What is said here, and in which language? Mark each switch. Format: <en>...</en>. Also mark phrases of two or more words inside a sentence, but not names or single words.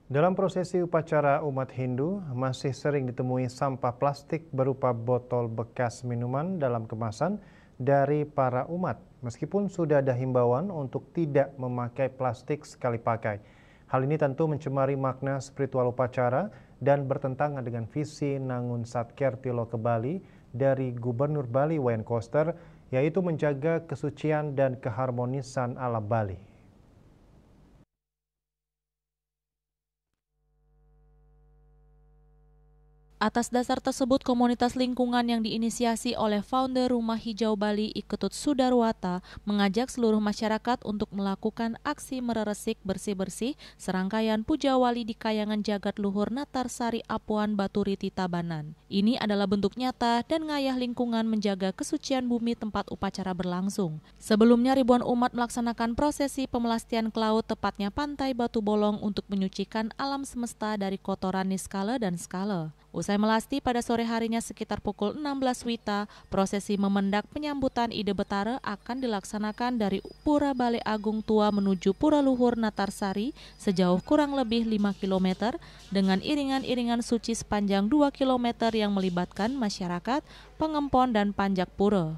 <id>Dalam prosesi upacara umat Hindu, masih sering ditemui sampah plastik berupa botol bekas minuman dalam kemasan dari para umat, meskipun sudah ada himbauan untuk tidak memakai plastik sekali pakai. Hal ini tentu mencemari makna spiritual upacara dan bertentangan dengan visi Nangun Satker Tiloke Bali dari Gubernur Bali Wayan Koster, yaitu menjaga kesucian dan keharmonisan alam Bali. Atas dasar tersebut, komunitas lingkungan yang diinisiasi oleh founder Rumah Hijau Bali Iketut Sudarwata mengajak seluruh masyarakat untuk melakukan aksi mereresik bersih-bersih serangkaian puja wali di Kayangan Jagat Luhur Natarsari Apuan Baturiti Tabanan. Ini adalah bentuk nyata dan ngayah lingkungan menjaga kesucian bumi tempat upacara berlangsung. Sebelumnya ribuan umat melaksanakan prosesi pemelastian ke laut tepatnya Pantai Batu Bolong untuk menyucikan alam semesta dari kotoran niskala dan skala. Usai melasti pada sore harinya sekitar pukul 16 WITA, prosesi memendak penyambutan Ide Betara akan dilaksanakan dari Pura Balai Agung Tua menuju Pura Luhur Natarsari sejauh kurang lebih 5 km dengan iringan-iringan suci sepanjang 2 km yang melibatkan masyarakat, pengempon, dan panjak pura.</id>